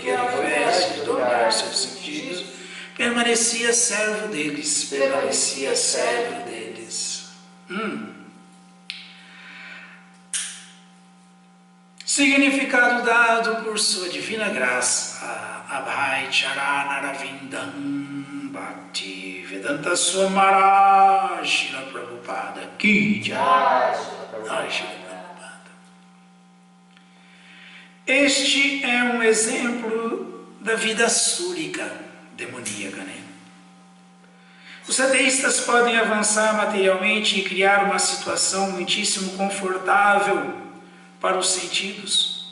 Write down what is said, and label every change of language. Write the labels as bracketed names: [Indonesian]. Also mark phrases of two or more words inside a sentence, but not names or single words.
[Portuguese] permanecia servo deles, Significado dado por sua divina graça, Abhay Charanaravindan Bhakti Vedanta Swamara Srila Prabhupada Ki Jai. Este é um exemplo da vida súrica, demoníaca, né? Os ateístas podem avançar materialmente e criar uma situação muitíssimo confortável para os sentidos.